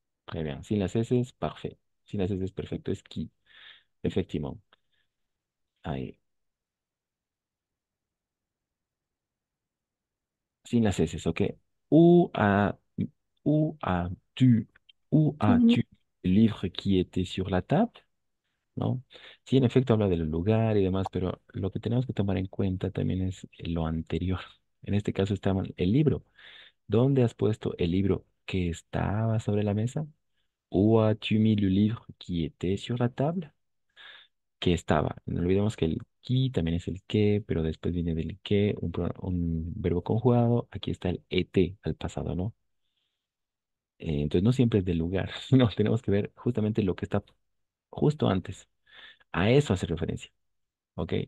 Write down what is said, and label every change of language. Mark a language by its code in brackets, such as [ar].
[fr] très bien. [es] Sin las S, parfait. Sin las S, perfecto. Es qui, effectivement. Ahí. Sin las S, [fr] ok. Où a, où as-tu, où Tu as-tu le livre qui était sur la table? [es] ¿No? Sí, en efecto habla del lugar y demás, pero lo que tenemos que tomar en cuenta también es lo anterior. En este caso estaba el libro. ¿Dónde has puesto el libro que estaba sobre la mesa? [fr] ¿Où as-tu mis le livre qui était sur la table? [es] Que estaba. No olvidemos que el qui también es el que, pero después viene del que, un verbo conjugado. Aquí está el et al pasado, ¿no? Entonces no siempre es del lugar, no, tenemos que ver justamente lo que está justo antes. A eso hace referencia, ¿ok?